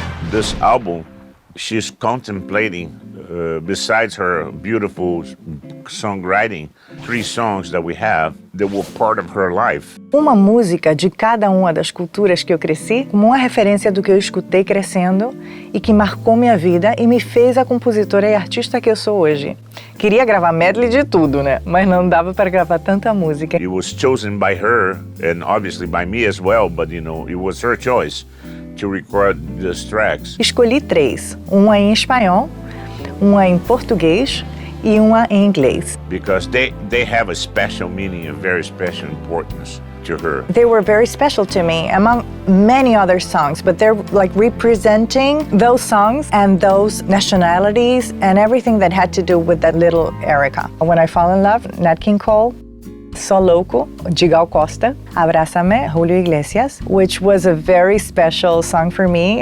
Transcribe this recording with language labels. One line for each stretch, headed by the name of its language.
English: This album, she's contemplating, besides her beautiful songwriting, 3 songs that we have that were part of her life.
Portuguese: Uma música de cada uma das culturas que eu cresci, como uma referência do que eu escutei crescendo e que marcou minha vida e me fez a compositora e artista que eu sou hoje. Queria gravar medley de tudo, né? Mas não dava para gravar tanta música.
English: It was chosen by her and obviously by me as well, but you know, it was her choice to record these tracks.
Portuguese: Escolhi 3, uma em espanhol, uma em português e uma em inglês.
English: Because they have a special meaning, a very special importance to her. They were very special to me among many other songs, but they're like representing those songs and those nationalities and everything that had to do with that little Erica. When I Fall in Love, Nat King Cole. Sou Louco, de Gal Costa, Abrázame, Julio Iglesias, which was a very special song for me.